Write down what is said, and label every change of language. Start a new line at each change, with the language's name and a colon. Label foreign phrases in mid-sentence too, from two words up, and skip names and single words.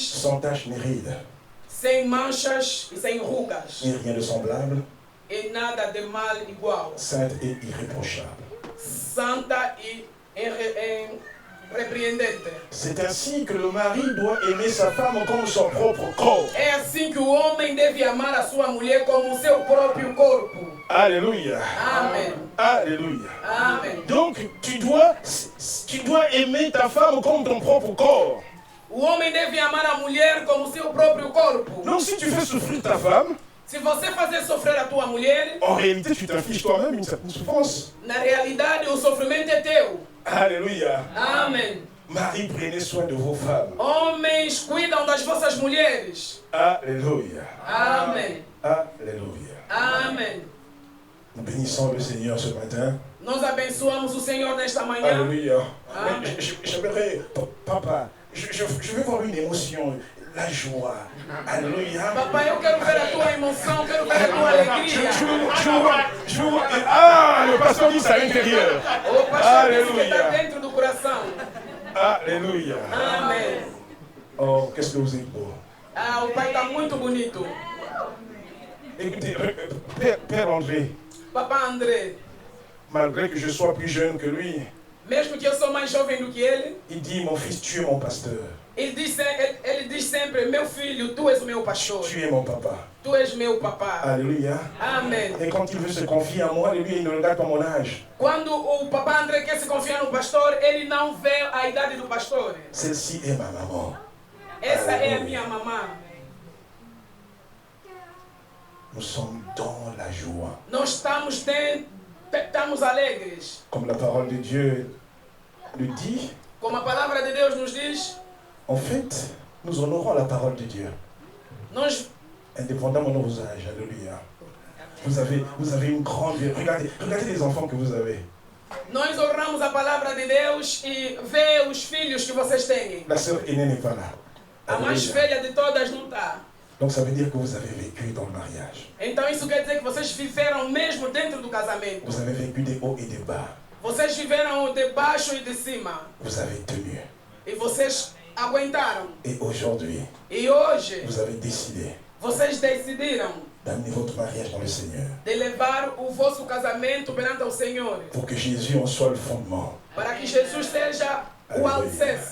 French: sans tache ni ride,
Portuguese: sem manchas e sem rugas,
French: ni rien de semblable,
Portuguese: e nada de mal igual,
French: sainte et irréprochable.
Portuguese: santa e repreendente.
French: C'est ainsi que le mari doit aimer sa femme comme son propre corps.
Portuguese: É assim que o homem deve amar a sua mulher como o seu próprio corpo.
French: Alléluia.
Portuguese: Amém.
French: Alléluia.
Portuguese: Amém.
French: Donc, tu dois aimer ta femme comme ton propre corps.
Portuguese: O homem deve amar a mulher como o seu próprio corpo.
French: Donc, si tu fais souffrir ta femme,
Portuguese: Se você fazer sofrer a tua mulher,
French: en réalité, tu t'infliges toi-même une certaine souffrance.
Portuguese: na realidade o sofrimento é teu.
French: Alléluia.
Portuguese: Amém.
French: Marie, prenez soin de vos femmes.
Portuguese: Homens, cuidam das vossas mulheres.
French: Alléluia.
Portuguese: Amém.
French: Alléluia.
Portuguese: Amém.
French: Nous bénissons le Seigneur ce matin.
Portuguese: Nós abençoamos o Senhor nesta manhã.
French: Alléluia.
Portuguese: Amen.
French: J'aimerais, papa, je veux voir une émotion, la joie. Alléluia.
Portuguese: Papai, eu quero ver a tua emoção, quero ver a tua alegria.
French: Je vois. Ah, le pasteur dit ça à l'intérieur.
Portuguese: O pastor disse que está
French: Alléluia.
Portuguese: dentro do coração.
French: Alléluia.
Portuguese: Amém.
French: Oh, qu'est-ce que vous êtes beau.
Portuguese: Ah, o pai está muito bonito.
French: Écoutez, Père André,
Portuguese: Papá André,
French: malgré que je sois plus jeune que lui,
Portuguese: mesmo que eu sou mais jovem do que ele,
French: il dit, mon fils, tu es mon pasteur.
Portuguese: ele diz sempre, meu filho, tu és o meu pastor.
French: Tu es mon papa.
Portuguese: Tu és meu papá.
French: Alléluia.
Portuguese: Amém.
French: Et quand il veut se confier à moi, lui, il ne regarde pas mon âge.
Portuguese: Quando o papá André quer se confiar no pastor, ele não vê a idade do pastor.
French: Celle-ci est ma maman.
Portuguese: Essa é a minha mamã.
French: Nous sommes dans la joie.
Portuguese: Nós estamos alegres.
French: Comme la parole de Dieu le dit,
Portuguese: Como a palavra de Deus nos diz,
French: en fait, nous honorons la parole de Dieu,
Portuguese: nós
French: indépendamment de vos âges. Alléluia. Vous avez une grande vie. Regardez les enfants que vous avez.
Portuguese: Nós honramos a palavra de Deus e vê os filhos que vocês têm.
French: La sœur aînée n'est pas là.
Portuguese: A mais
French: Alléluia.
Portuguese: velha de todas não está.
French: Donc ça veut dire que vous avez vécu dans le mariage.
Portuguese: Então isso quer dizer que vocês viveram mesmo dentro do casamento.
French: Vous avez vécu des hauts et des bas.
Portuguese: Vocês viveram de baixo e de cima.
French: Vous avez tenu.
Portuguese: E vocês aguentaram.
French: Et aujourd'hui,
Portuguese: E hoje,
French: vous avez décidé
Portuguese: vocês decidiram
French: d'amener votre mariage dans le Seigneur.
Portuguese: de levar o vosso casamento perante o Senhor.
French: Pour que Jésus en soit le fondement.
Portuguese: Para que Jesus seja o alicerce.